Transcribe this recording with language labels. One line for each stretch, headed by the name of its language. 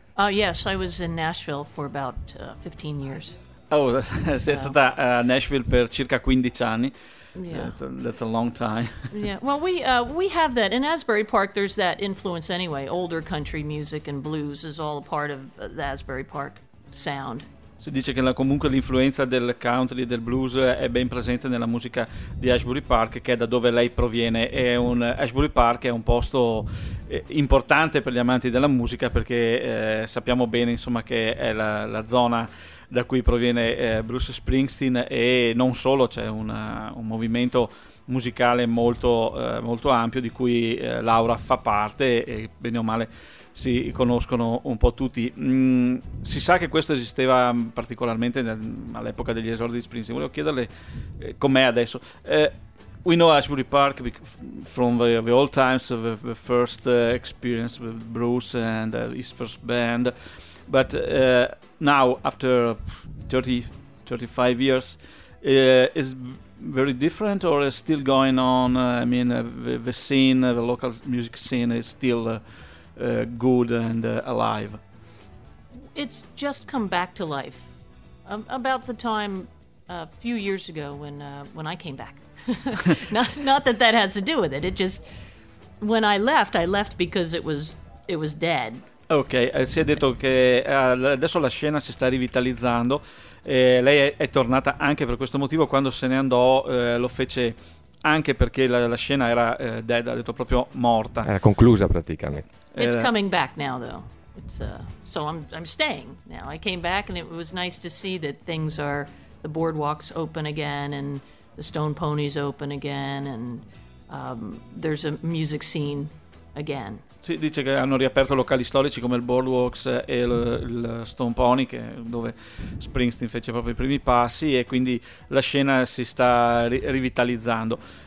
English: Yes, I was in Nashville for about 15 years.
Italian: Oh, sei stata a Nashville per circa 15 anni.
English: Yeah, that's a long time. Yeah, well, we have that in Asbury Park. There's that influence anyway. Older country music and blues is all a part of the Asbury Park sound.
Italian: Si dice che comunque l'influenza del country e del blues è ben presente nella musica di Asbury Park, che è da dove lei proviene. È un Asbury Park è un posto importante per gli amanti della musica, perché sappiamo bene, insomma, che è la zona da cui proviene Bruce Springsteen, e non solo, c'è un movimento musicale molto, molto ampio di cui Laura fa parte, e bene o male si conoscono un po' tutti. Si sa che questo esisteva particolarmente all'epoca degli esordi di Springsteen. Volevo chiederle com'è adesso.
English: We know Asbury Park from the old times, the first experience with Bruce and his first band. But now, after 35 years, is very different, or is still going on? I mean, the scene, the local music scene, is still good and alive. It's just come back to life. About the time a few years ago when I came back. not that that has to do with it. It just, when I left because it was dead.
Italian: Ok, si è detto che adesso la scena si sta rivitalizzando, e lei è tornata anche per questo motivo. Quando se ne andò lo fece anche perché la scena era dead, ha detto proprio morta. Era conclusa praticamente.
English: It's coming back now though. So I'm staying now. I came back and it was nice to see that things are, the boardwalks open again and the Stone Ponies open again and there's a music scene again.
Italian: Sì, dice che hanno riaperto locali storici come il Boardwalks e il Stone Pony, che dove Springsteen fece proprio i primi passi, e quindi la scena si sta rivitalizzando.